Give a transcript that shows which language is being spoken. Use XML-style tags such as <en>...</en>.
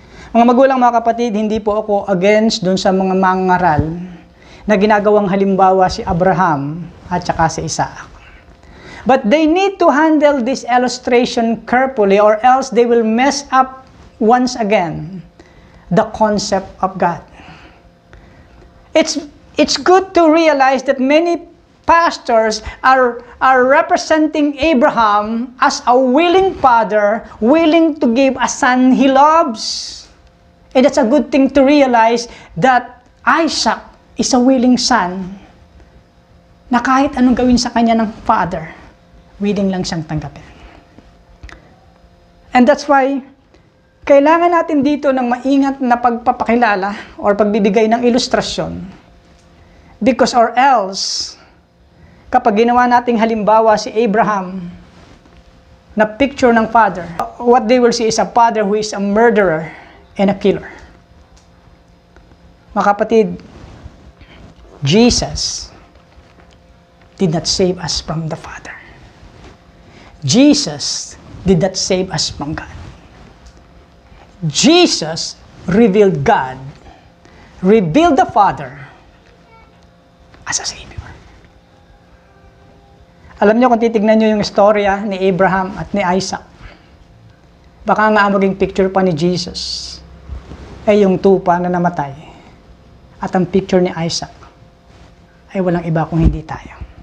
<tl>Mga magulang, mga kapatid, hindi po ako against dun sa mga mangaral na ginagawang halimbawa si Abraham at saka si Isaac.</tl> <en>But they need to handle this illustration carefully or else they will mess up once again the concept of God. It's good to realize that many pastors are representing Abraham as a willing father, willing to give a son he loves. And it's a good thing to realize that Isaac is a willing son</en> <tl>na kahit anong gawin sa kanya ng father, willing lang siyang tanggapin.</tl> <en>And that's why</en> <tl>Kailangan natin dito ng maingat na pagpapakilala or pagbibigay ng ilustrasyon.</tl> <en>Because or else,</en> <tl>kapag ginawa nating halimbawa si Abraham na picture ng father,</tl> <en>what they will see is a father who is a murderer and a killer.</en> <tl>Mga kapatid,</tl> <en>Jesus did not save us from the Father. Jesus did not save us from God. Jesus revealed God, revealed the Father as a Savior.</en> <tl>Alam niyo kung titignan niyo yung istorya ni Abraham at ni Isaac, baka nga maging picture pa ni Jesus ay yung tupa na namatay at ang picture ni Isaac ay walang iba kung hindi tayo.</tl>